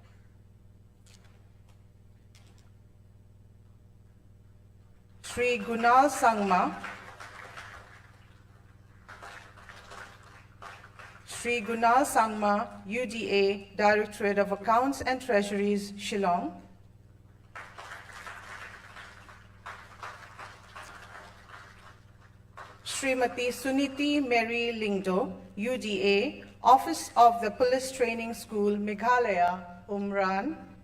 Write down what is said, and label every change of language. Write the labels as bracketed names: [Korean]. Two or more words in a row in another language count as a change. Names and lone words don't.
[English] Shri Gunal Sangma, Shri Gunal Sangma, UDA, Directorate of Accounts and Treasuries, Shillong. Srimati Suniti Mary Lyngdoh, UDA, Office of the Police Training School, Meghalaya, Umran.